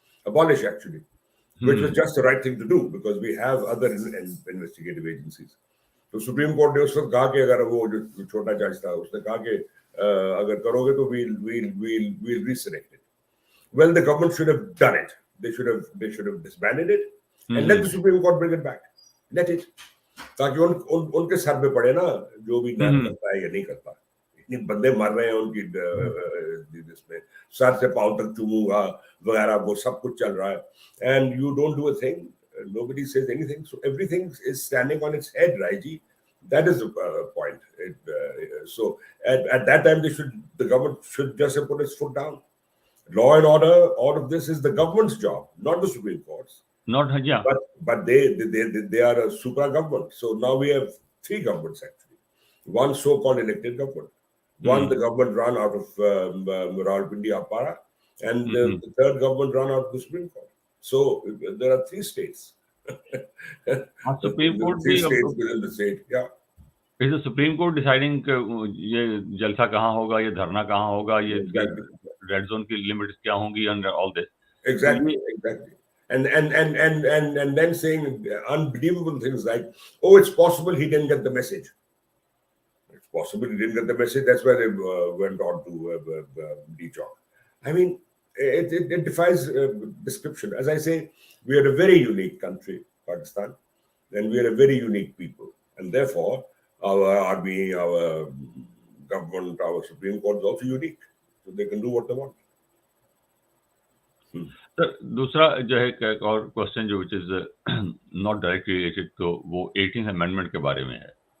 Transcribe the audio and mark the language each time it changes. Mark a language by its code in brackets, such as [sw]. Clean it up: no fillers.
[en] Abolish, actually, which was just the right thing to do because we have other investigative agencies. [hi] तो supreme court ने उस वक्त कहा कि अगर वो जो छोटा जज था उसने कहा कि अगर करोगे तो [en] we'll resurrect it. Well, the government should have done it. They should have disbanded it and let the Supreme Court bring it back. Let it. [hi] ताकि उनके सर पे पड़े ना जो भी न्याय करता है या नहीं करता. इतने बंदे मर रहे हैं उनकी इसमें, सर से पांव तक चूमूंगा वगैरह वो सब कुछ चल रहा है, [en] and you don't do a thing. Nobody says anything. So everything is standing on its head, Raiji. That is the point. So at that time, the government should just have put its foot down. Law and order, all of this is the government's job, not the Supreme Court's. Not, yeah. But they are a supra government. So now we have 3 governments actually. One so-called elected government. One, the government run out of Rawalpindi Appara, and the third government run out of the Supreme Court. So there are 3 states. Supreme Court 3 states within the state. Yeah. Is the Supreme Court deciding [hi] ये जलसा कहाँ होगा, ये धरना कहाँ होगा, ये red zone की लिमिट्स क्या होंगी, [en] and all this? Exactly. And then saying unbelievable things like, oh, it's possible he didn't get the message. It's Possibly didn't get the message. That's why they went on to Dechock. I mean, it defies description. As I say, we are a very unique country, Pakistan, and we are a very unique people. And therefore, our army, our government, our Supreme Court is also unique. So they can do what they want. [hi] Sir दूसरा जो है एक और question जो [en] which is not directly related [hi] तो वो 18th amendment के बारे में है.